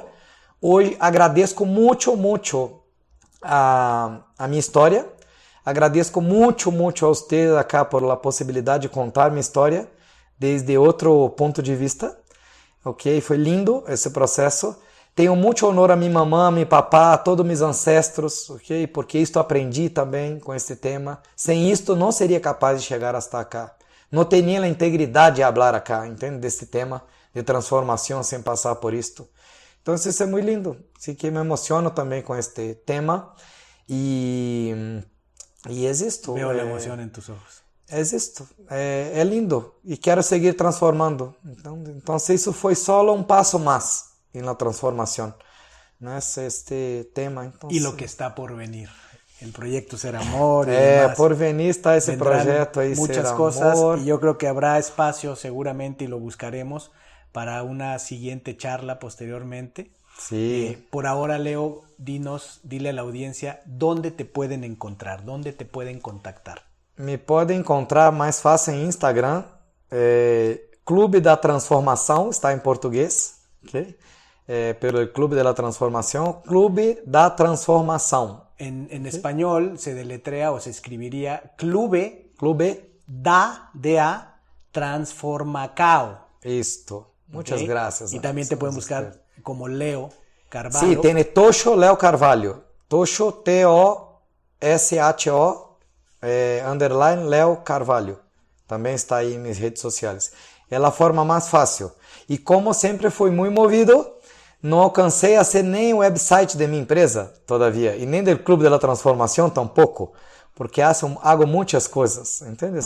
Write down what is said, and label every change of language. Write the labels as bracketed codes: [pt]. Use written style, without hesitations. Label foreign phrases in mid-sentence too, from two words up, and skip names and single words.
[pt] Hoje agradeço muito a minha história, agradeço muito a você acá por a possibilidade de contar minha história desde outro ponto de vista, ok? Foi lindo esse processo. Tenho muito honor a minha mamãe, a meu papá, a todos meus ancestros, ok? Porque isto aprendi também com este tema. Sem isto não seria capaz de chegar [es] hasta acá. [pt] Não teria a integridade de falar acá, entende? Deste tema de transformação sem passar por isto. Então isso é muito lindo. [es] Así que me emociono [pt] também com este tema. E é isto. Veo a emoção em [es] tus ojos. [pt] É isto. É lindo. E quero seguir transformando. Então isso foi só um passo mais na transformação. Não é este tema. Então, e o que está [es] por venir. El proyecto Ser Amor. Por venir está ese proyecto ahí, muchas Ser cosas, Amor. Y yo creo que habrá espacio seguramente y lo buscaremos para una siguiente charla posteriormente. Sí. Por ahora, Leo, dile a la audiencia dónde te pueden encontrar, dónde te pueden contactar. [pt] Me podem encontrar mais fácil em Instagram. Clube da Transformação, está em português. Okay? Pelo Clube da Transformação. Clube da Transformação. [es] En español se deletrea o se escribiría Clube da Transformacao. Listo. Muchas gracias. Y también te pueden buscar como Leo Carvalho. Sí, tiene Tosho Leo Carvalho. Tosho, T-O-S-H-O, underline Leo Carvalho. [pt] Também está aí em minhas redes sociais. É a forma mais fácil. E como sempre fui muito movido, não alcancei a ser nem o website de minha empresa, todavia, e nem do Clube da Transformação tampouco, porque hago muitas coisas, entendes?